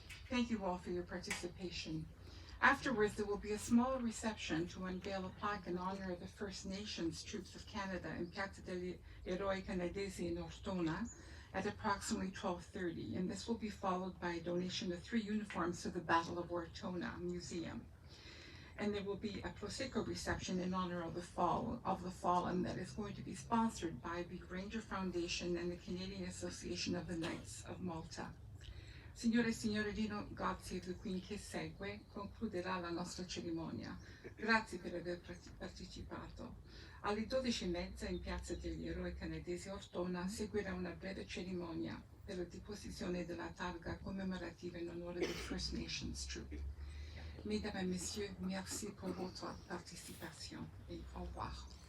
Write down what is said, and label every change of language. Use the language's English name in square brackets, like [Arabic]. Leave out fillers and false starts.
[English] Thank you all for your participation. Afterwards, there will be a small reception to unveil a plaque in honor of the First Nations troops of Canada in Piazza degli Eroi Canadesi in Ortona at approximately 12:30, and this will be followed by a donation of 3 uniforms to the Battle of Ortona Museum. And there will be a Prosecco reception in honor of the fallen that is going to be sponsored by the Ranger Foundation and the Canadian Association of the Knights of Malta. [Italian] Signore e signorino, grazie del Queen che segue concluderà la nostra cerimonia. Grazie per aver partecipato. Alle 12:30 in Piazza degli Eroi Canadesi Ortona seguirà una breve cerimonia per la deposizione della targa commemorativa in onore del First Nations Troop. [French] Mesdames et messieurs, merci pour votre participation et au revoir.